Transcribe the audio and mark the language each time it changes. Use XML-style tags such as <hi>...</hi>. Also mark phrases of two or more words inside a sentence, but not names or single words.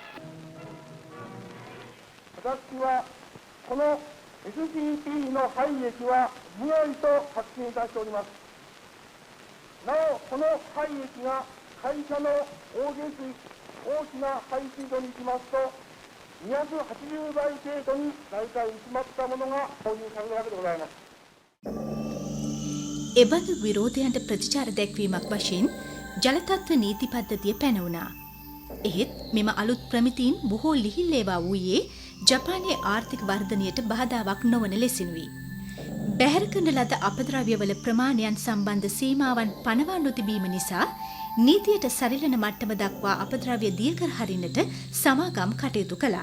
<ja>私はこの SCP の廃液は無害と確信いたしております。なおこの廃液が会社の大下水大きな排水路に行きますと280倍程度に大体薄まったものが投入されるわけでございます。</ja> <si>එබඳු විරෝධයන්ට ප්‍රතිචාර දැක්වීමක් වශයෙන් ජලතත්ත්ව නීති පද්ධතිය පැනවුණා. එහෙත් මෙම අලුත් ප්‍රමිතීන් බොහෝ ලිහිල් ඒවා වූයේ ජපානයේ ආර්ථික වර්ධනයට බාධාවක් නොවන ලෙසිනුයි. බැහැර කරන ලද අපද්‍රව්‍යවල ප්‍රමාණයන් සම්බන්ධ සීමාවන් පනවා නොතිබීම නිසා නීතියට සරිලන මට්ටම දක්වා අපද්‍රව්‍ය දියකර හරින්නට සමාගම් කටයුතු කළා.</si>